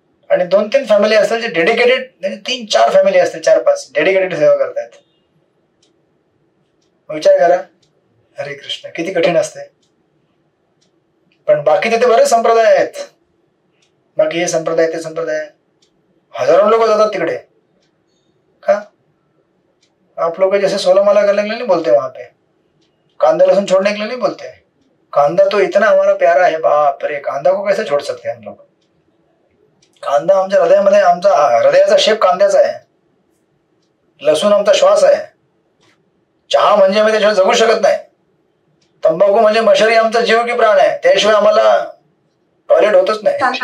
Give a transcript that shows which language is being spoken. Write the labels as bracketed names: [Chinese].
[Marathi] आणि 2-3 फॅमिली असतील जे डेडिकेटेड म्हणजे 3-4 फॅमिली असतील 4-5 डेडिकेटेड सेवा करतायत. विचार करा. हरे कृष्ण किती कठीण असते. पण बाकी तिथे बरेच संप्रदाय आहेत. बाकी हे संप्रदाय ते संप्रदाय हजारो लोक जातात तिकडे. [Hindi] का आप लोग जैसे 16 माला करने के लिए नहीं बोलते. वहां पे कांदा लहसुन छोड़ने के लिए नहीं बोलते. कांदा तो इतना हमारा प्यारा है. बाप रे कांदा को कैसे छोड़ सकते हैं हम लोग. [Marathi] कांदा आमच्या हृदयामध्ये आमचा हृदयाचा शेप कांद्याचा आहे. लसूण आमचा श्वास आहे. चहा म्हणजे आम्ही त्याशिवाय जगू शकत नाही. तंबाखू म्हणजे मशरी आमचा जीव की प्राण आहे. त्याशिवाय आम्हाला टॉयलेट होतच नाही.